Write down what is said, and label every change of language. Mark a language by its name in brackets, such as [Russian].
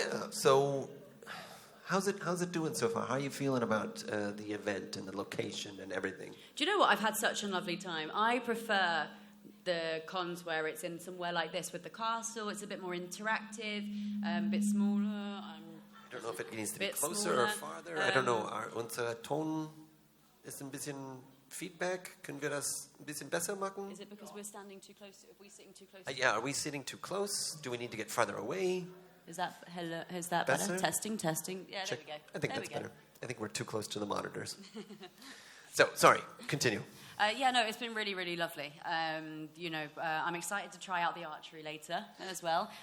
[English] So how's it doing so far? How are you feeling about the event and the location and everything? Do you know what? I've had such a lovely time. I prefer the cons where it's in somewhere like this with the castle. It's a bit more interactive, a bit smaller. I don't know if it needs to be closer smaller. or farther. I don't know. [German] Unser Ton ist ein bisschen Feedback. Können wir das ein bisschen besser machen? [English] Is it because we're standing too close? Are we sitting too close? Yeah, are we sitting too close? Do we need to get farther away? Is that better? Testing. Yeah, Check. There we go. I think that's better. I think we're too close to the monitors. So, sorry, continue. It's been really, really lovely. I'm excited to try out the archery later as well.